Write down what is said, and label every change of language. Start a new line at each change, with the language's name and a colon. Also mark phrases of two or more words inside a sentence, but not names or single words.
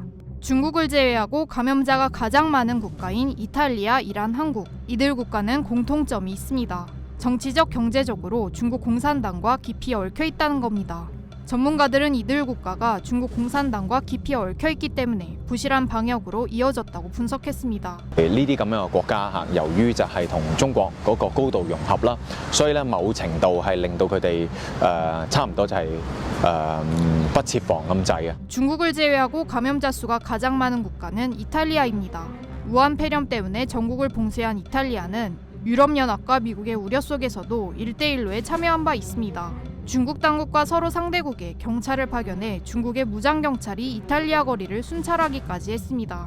Korean: 중국을 제외하고 감염자가 가장 많은 국가인 이탈리아, 이란, 한국. 이들 국가는 공통점이 있습니다. 정치적, 경제적으로 중국 공산당과 깊이 얽혀 있다는 겁니다. 전문가들은 이들 국가가 중국 공산당과 깊이 얽혀 있기 때문에 부실한 방역으로 이어졌다고 분석했습니다.
Cantonese: 呢啲咁樣嘅國家由於就係同中國嗰個高度融合啦，所以咧某程度係令到佢哋差唔多就係不設防咁滯嘅。
Korean: 중국을 제외하고 감염자 수가 가장 많은 국가는 이탈리아입니다. 우한 폐렴 때문에 전국을 봉쇄한 이탈리아는 유럽연합과 미국의 우려 속에서도 1대1로에 참여한 바 있습니다. 중국 당국과 서로 상대국에 경찰을 파견해 중국의 무장경찰이 이탈리아 거리를 순찰하기까지 했습니다.